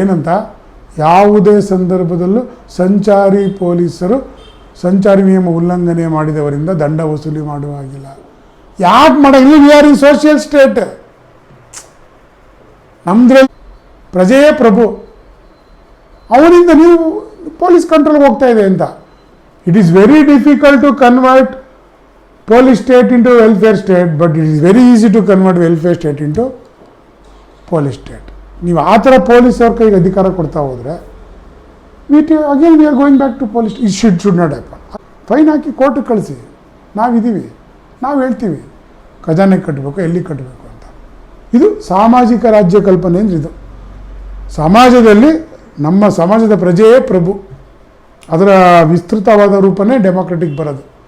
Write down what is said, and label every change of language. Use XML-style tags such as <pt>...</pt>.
<kn>ಏನಂತ, ಯಾವುದೇ ಸಂದರ್ಭದಲ್ಲೂ ಸಂಚಾರಿ ಪೊಲೀಸರು ಸಂಚಾರಿ ನಿಯಮ ಉಲ್ಲಂಘನೆ ಮಾಡಿದವರಿಂದ ದಂಡ ವಸೂಲಿ ಮಾಡುವಾಗಿಲ್ಲ. ಯಾಕೆ ಮಾಡೋಲ್ಲ?</kn> <en>We are in social state.</en> <kn>ನಮ್ದ್ರಲ್ಲಿ ಪ್ರಜೆಯೇ ಪ್ರಭು, ಅವರಿಂದ ನೀವು ಪೊಲೀಸ್ ಕಂಟ್ರೋಲ್ಗೆ ಹೋಗ್ತಾ ಇದೆ ಅಂತ.</kn> <en>It is very difficult to convert police state into welfare state, but it is very easy to convert welfare state into police state.</en> <kn>ನೀವು ಆ ಥರ ಪೊಲೀಸ್ ಅವ್ರ ಕೈಗೆ ಅಧಿಕಾರ ಕೊಡ್ತಾ ಹೋದರೆ</kn> <en>Again we are going back to police. It should not happen.</en> <kn>Fine ಹಾಕಿ ಕೋರ್ಟಿಗೆ ಕಳಿಸಿ, ನಾವಿದ್ದೀವಿ, ನಾವು ಹೇಳ್ತೀವಿ ಖಜಾನೆ ಕಟ್ಟಬೇಕು, ಎಲ್ಲಿ ಕಟ್ಟಬೇಕು ಅಂತ. ಇದು ಸಾಮಾಜಿಕ ರಾಜ್ಯ ಕಲ್ಪನೆ ಅಂದರೆ ಇದು. ಸಮಾಜದಲ್ಲಿ ನಮ್ಮ ಸಮಾಜದ ಪ್ರಜೆಯೇ ಪ್ರಭು, ಅದರ ವಿಸ್ತೃತವಾದ ರೂಪನೇ ಡೆಮಾಕ್ರೆಟಿಕ್ ಬರೋದು.</kn>